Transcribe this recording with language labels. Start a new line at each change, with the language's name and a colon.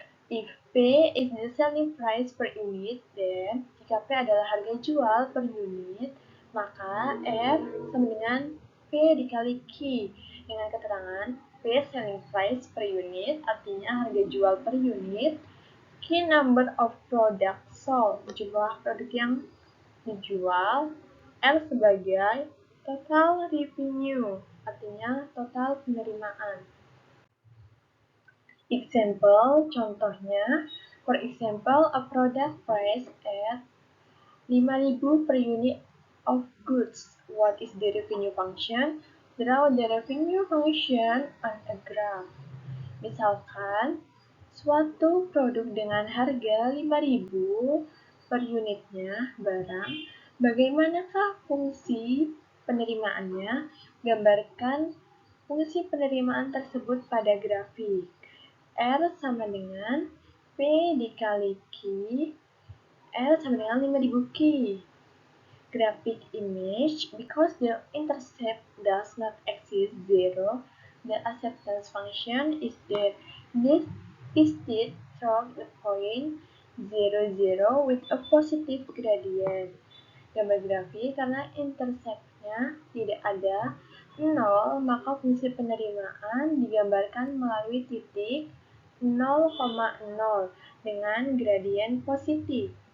English: If P is the selling price per unit, then
Indonesian: jika P adalah harga jual per unit, maka F sama dengan P dikali Q dengan keterangan P
English: selling price per unit
Indonesian: artinya harga jual per unit, Q
English: number of product sold
Indonesian: jumlah produk yang dijual, L sebagai total revenue artinya total penerimaan.
English: Example,
Indonesian: contohnya,
English: for example, a product price at 5.000 per unit of goods. What is the revenue function? Draw the revenue function on a graph.
Indonesian: Misalkan, suatu produk dengan harga 5.000 per unitnya barang, bagaimanakah fungsi penerimaannya? Gambarkan fungsi penerimaan tersebut pada grafik. R sama dengan P dikali Q, L sama dengan 5.000 Q.
English: Graphic image, because the intercept does not exceed 0, the acceptance function is there. This is it from the point 0, 0 with a positive gradient.
Indonesian: Gambar grafik karena interceptnya tidak ada 0, maka fungsi penerimaan digambarkan melalui titik 0,0 dengan gradien positif.